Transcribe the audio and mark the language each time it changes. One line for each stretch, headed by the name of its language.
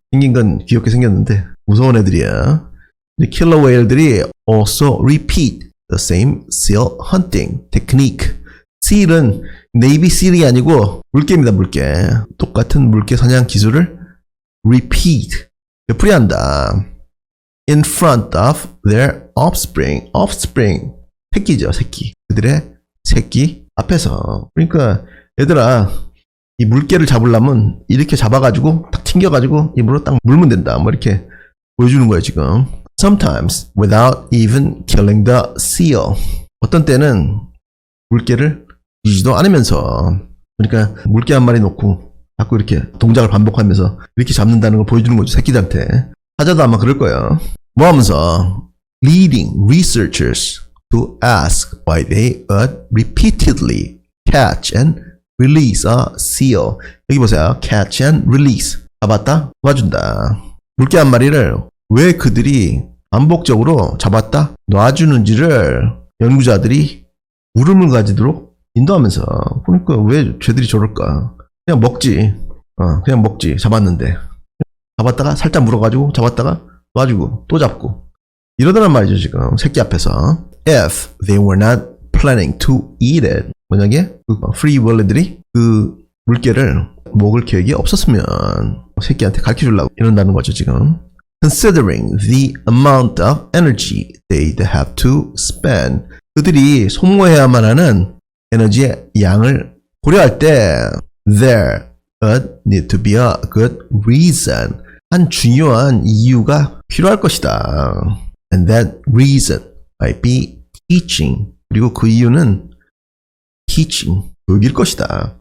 Korean: 생긴 건 귀엽게 생겼는데 무서운 애들이야.
English: Killer whale들이 also repeat the same seal hunting technique.
Korean: seal은 네이비 seal이 아니고 물개입니다, 물개. 똑같은 물개 사냥 기술을 repeat, 되풀이한다.
English: in front of their offspring.
Korean: offspring, 새끼죠, 새끼. 그들의 새끼 앞에서. 그러니까 얘들아, 이 물개를 잡으려면 이렇게 잡아가지고 딱 튕겨가지고 입으로 딱 물면 된다. 뭐 이렇게 보여주는 거예요, 지금.
English: Sometimes without even killing the seal.
Korean: 어떤 때는 물개를 죽이지도 않으면서, 그러니까 물개 한 마리 놓고 자꾸 이렇게 동작을 반복하면서 이렇게 잡는다는 걸 보여주는 거죠, 새끼들한테. 사자도 아마 그럴 거예요. 뭐 하면서
English: leading researchers to ask why they would repeatedly catch and release a seal.
Korean: 여기 보세요.
English: catch and release.
Korean: 잡았다, 놔준다. 물개 한 마리를 왜 그들이 반복적으로 잡았다, 놔주는지를 연구자들이 물음을 가지도록 인도하면서. 그러니까 왜 쟤들이 저럴까? 그냥 먹지. 그냥 먹지. 잡았는데. 잡았다가 살짝 물어가지고 잡았다가 놔주고 또 잡고 이러더란 말이죠, 지금 새끼 앞에서.
English: If they were not planning to eat it.
Korean: 만약에 그 프리 월레들이 그 물개를 먹을 계획이 없었으면 새끼한테 가르쳐주려고 이런다는 거죠, 지금.
English: Considering the amount of energy they'd have to spend.
Korean: 그들이 소모해야만 하는 에너지의 양을 고려할 때
English: there would need to be a good reason.
Korean: 한 중요한 이유가 필요할 것이다.
English: And that reason might be teaching.
Korean: 그리고 그 이유는 teaching, 교육일 것이다.